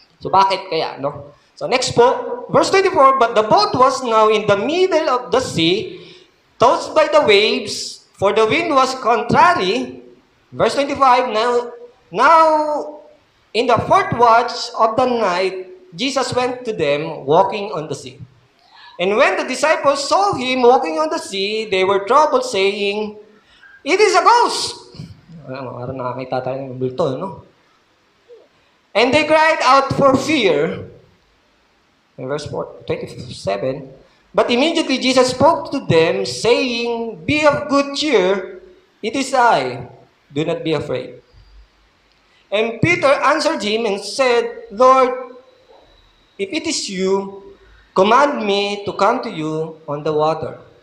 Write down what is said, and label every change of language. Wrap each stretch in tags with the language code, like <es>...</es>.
<en>So,</en> <tl>bakit kaya, no?</tl> <en>So next po, verse 24, but the boat was now in the middle of the sea, tossed by the waves, for the wind was contrary. Verse 25, now Now, in the fourth watch of the night, Jesus went to them walking on the sea. And when the disciples saw him walking on the sea, they were troubled, saying, "It is a ghost!"</en> <tl>Parang nakakita tayo ng bulto, no?</tl> <en>And they cried out for fear. In verse 27, but immediately Jesus spoke to them, saying, "Be of good cheer, it is I. Do not be afraid." And Peter answered him and said, "Lord, if it is you, command me to come to you on the water."</en>